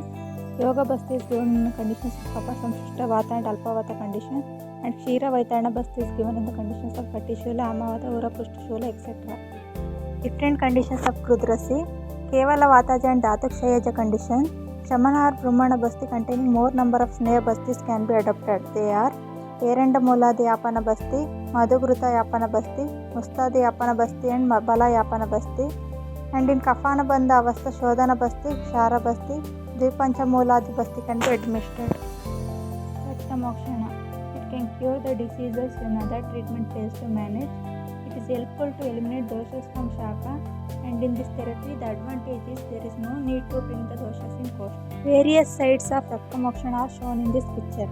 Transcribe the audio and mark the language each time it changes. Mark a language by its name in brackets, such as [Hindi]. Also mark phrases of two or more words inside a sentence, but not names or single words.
[English] Yoga Basti is given in the conditions of Kapha Samshrishta Vata and Alpavata condition. And Kshira Vaitana Basti is given in the conditions of Katishula, Amavata, Urapushtushula, etc. Different conditions of Krudrasi. Kevala Vataja and Dhatukshaya condition. Shamana or Brahmana Basti containing more number of Sneha Bastis can be adopted. They are Erenda Muladi Yapana Basti, Madhugruta Yapana Basti, Mustadi Yapana Basti and Bala Yapana Basti. And in Kafana Banda Avastha Shodhana Basti, Shara Basti, Dvipancha Muladi Basti can be administered. Raktamokshana. It can cure the diseases when other treatment fails to manage. It is helpful to eliminate doshas from Shaka, and in this therapy the advantage is there is no need to bring the doshas in court. Various sides of Raktamokshana are shown in this picture.